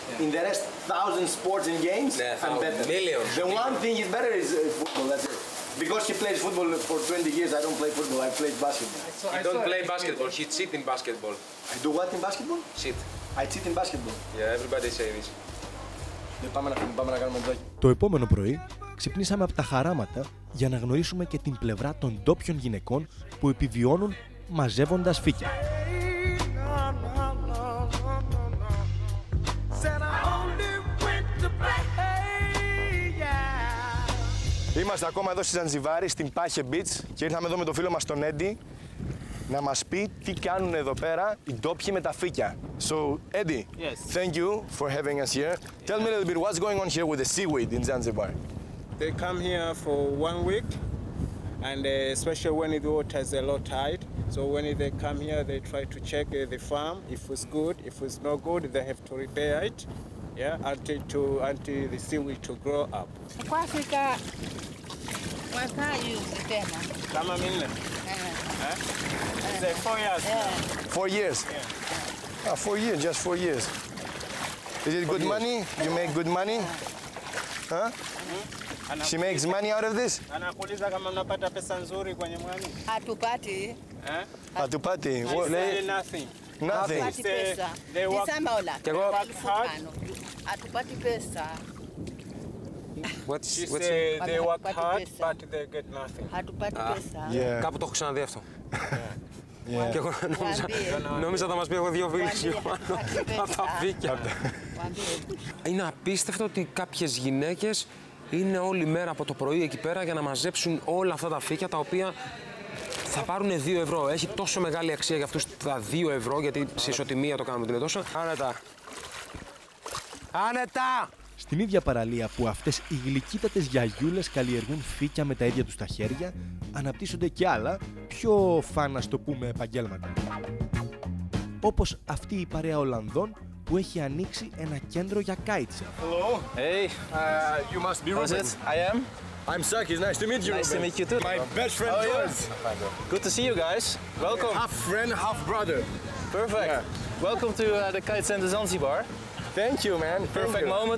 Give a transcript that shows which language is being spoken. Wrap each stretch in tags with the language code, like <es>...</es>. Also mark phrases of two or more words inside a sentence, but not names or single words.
<en>In the rest, 1,000 sports and games, I'm better. Millions. The one thing he's better is football. That's it. Because he plays football for 20 years, I don't play football. I play basketball. He don't play basketball. He cheat in basketball. I do what in basketball? Cheat. I cheat in basketball. Yeah, everybody say this.</en> <el>Πάμε να κάνουμε τζάκι. Το επόμενο πρωί ξυπνήσαμε από τα χαράματα για να γνωρίσουμε και την πλευρά των ντόπιων γυναικών που επιβιώνουν μαζεύοντας φύκια. Είμαστε ακόμα εδώ στη Ζανζιβάρη, στην Πάχε Beach και ήρθαμε εδώ με τον φίλο μας τον Έντι να μας πει τι κάνουν εδώ πέρα οι ντόπιοι με τα φύκια.</el> <en>So, Eddie, yes. Thank you for having us here. Tell me a little bit what's going on here with the seaweed in Zanzibar. They come here for 1 week, and especially when the water is a low tide. So when they come here, they try to check the farm. If it's good, if it's not good, they have to repair it. Yeah, until the seaweed to grow up.</en> <sw>Kwa Afrika wakai tena. Kama minne.</sw> <en>Say 4 years. 4 years? Yeah. 4 years, just 4 years. Is it good money? You make good money? Huh? She makes money out of this?</en> <sw>Anakuuliza kama mnapata pesa nzuri kwenye mwani? Hatupati. Hatupati.</sw> <en>Nothing. Nothing.</en> <sw>Hatupati pesa.</sw> <en>They work hard.</en> <sw>Hatupati pesa.</sw> <en>She say they work hard, but they get nothing.</en> <sw>Hatupati pesa.</sw> <en>Yeah.</en> <el>Κάπου το έχω ξαναδεί αυτό. Και εγώ νόμιζα θα μας πει εγώ 2 φίλες από τα φύκια. Είναι απίστευτο ότι κάποιες γυναίκες είναι όλη μέρα από το πρωί εκεί πέρα για να μαζέψουν όλα αυτά τα φύκια τα οποία θα πάρουν 2 ευρώ. Έχει τόσο μεγάλη αξία για αυτούς τα 2 ευρώ, γιατί σε ισοτιμία το κάνουμε την τόσο. Άνετα. Άνετα! Στην ίδια παραλία που αυτές οι γλυκύτατες γιαγιούλες καλλιεργούν φύκια με τα ίδια τους τα χέρια, αναπτύσσονται και άλλα, πιο φαν, ας το πούμε, επαγγέλματα. Όπως αυτή η παρέα Ολλανδών που έχει ανοίξει ένα κέντρο για kitesurf.</el> <en>Hello. Hey. You must be Ruben. I am. I'm Sakis. Nice to meet you. Nice to meet you too. My best friend George. Good to see you guys. Welcome. Half friend, half brother. Perfect. Yeah. Welcome to the Kite Center Zanzibar. Thank you, man. Perfect moment.</en>